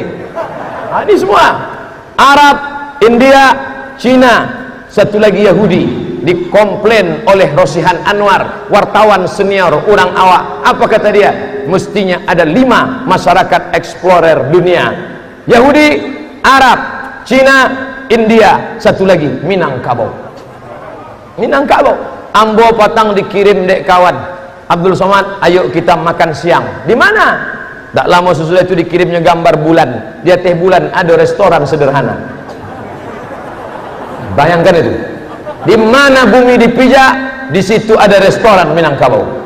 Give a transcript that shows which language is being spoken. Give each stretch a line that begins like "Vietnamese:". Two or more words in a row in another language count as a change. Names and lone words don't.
Indonesian: Ini semua Arab, India, Cina. Satu lagi Yahudi. Dikomplain oleh Rosihan Anwar, wartawan senior, orang awak. Apa kata dia? Mestinya ada 5 masyarakat explorer dunia. Yahudi, Arab, Cina, India, satu lagi Minangkabau.
Minangkabau: Minangkabau. Ambo patang dikirim dek kawan Abdul Somad,
Indonesian: ayo kita makan siang. Di mana? Tak lama sesudah itu dikirimnya gambar bulan. Di atas bulan ada restoran sederhana. Bayangkan itu. Di mana bumi dipijak, di situ ada restoran Minangkabau.